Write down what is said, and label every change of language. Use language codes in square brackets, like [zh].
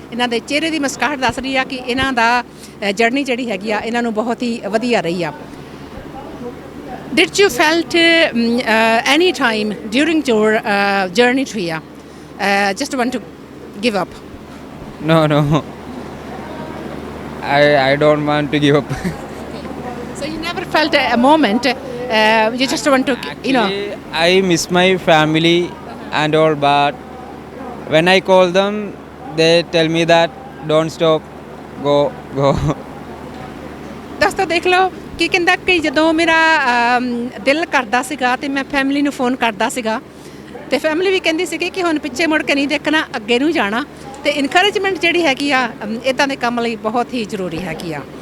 [pa] ਇਹਨਾਂ ਦੇ ਚਿਹਰੇ ਦੀ ਮੁਸਕਰਾਹਟ ਦੱਸ ਰਹੀ ਆ ਕਿ ਇਹਨਾਂ ਦਾ ਜਰਨੀ ਜਿਹੜੀ ਹੈਗੀ ਆ ਇਹਨਾਂ ਨੂੰ ਬਹੁਤ ਹੀ ਵਧੀਆ ਰਹੀ ਆ. [en] Did you felt any time during your journey to here just want to give up? No, no. I don't want to give up. So you never felt a moment you just want to, Actually, I miss my family and all, but when I call them, they tell me that don't stop, go, go. [pa] ਦੋਸਤੋ ਦੇਖ ਲਓ ਕੀ ਕਹਿੰਦਾ ਕਿ ਜਦੋਂ ਮੇਰਾ ਦਿਲ ਕਰਦਾ ਸੀਗਾ ਤੇ ਮੈਂ ਫੈਮਿਲੀ ਨੂੰ ਫੋਨ ਕਰਦਾ ਸੀਗਾ ਤੇ ਫੈਮਿਲੀ ਵੀ ਕਹਿੰਦੀ ਸੀਗੀ ਕਿ ਹੁਣ ਪਿੱਛੇ ਮੁੜ ਕੇ ਨਹੀਂ ਦੇਖਣਾ, ਅੱਗੇ ਨੂੰ ਜਾਣਾ ਤੇ ਇਨਕਰੇਜਮੈਂਟ ਜਿਹੜੀ ਹੈਗੀ ਆ ਇਦਾਂ ਦੇ ਕੰਮ ਲਈ ਬਹੁਤ ਹੀ ਜ਼ਰੂਰੀ ਹੈਗੀ ਆ।